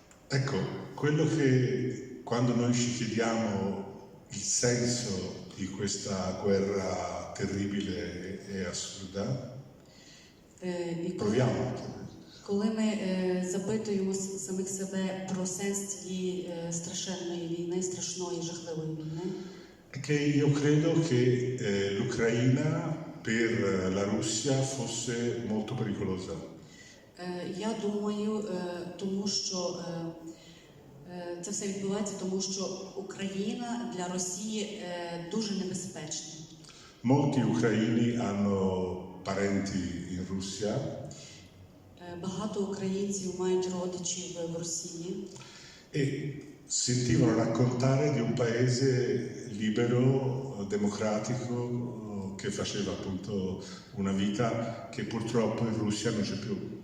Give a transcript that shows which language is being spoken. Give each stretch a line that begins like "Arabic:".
Italian: Ecco, quello che quando noi ci chiediamo il senso di questa guerra terribile e assurda, proviamo.
Ukrainian: Коли ми запитуємо самих себе про сенс цієї страшенної війни, страшної, жахливої війни,
Italian: che io credo che l'Ucraina per la Russia fosse molto pericolosa.
Ukrainian: Я думаю, тому що це все відбувається, тому що Україна для Росії дуже небезпечна.
Italian: Molti ucraini hanno parenti in Russia.
Ukrainian: Багато українців мають родичів в Росії.
Italian: E sentivano raccontare di un paese libero, democratico, che faceva appunto una vita che purtroppo in Russia non c'è più.